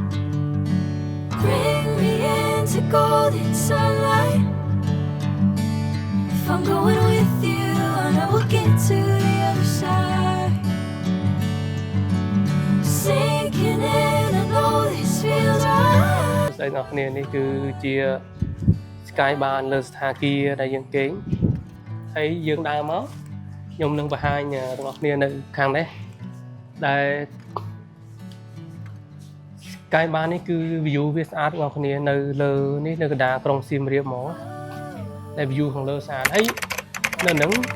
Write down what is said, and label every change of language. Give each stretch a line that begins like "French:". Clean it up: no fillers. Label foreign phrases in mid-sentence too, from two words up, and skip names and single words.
English: Bring me into golden sunlight. If I'm going with you, I know we'll get to the other side. Sinking in, I know this feels right.
Khmer: ស្អីអ្នកគ្នានេះគឺជា Sky Bar លើស្ថាគារដែលយើងគេងហើយយើងដើរមកខ្ញុំនឹងបង្ហាញទាំងអស់គ្នានៅខាងនេះដែល Sky Bar នេះគឺ view វាស្អាតបងប្អូនគ្នានៅលើនេះនៅកណ្ដាលក្រុងសៀមរាបមកដែល view ខាងលើស្អាតហើយនៅនឹង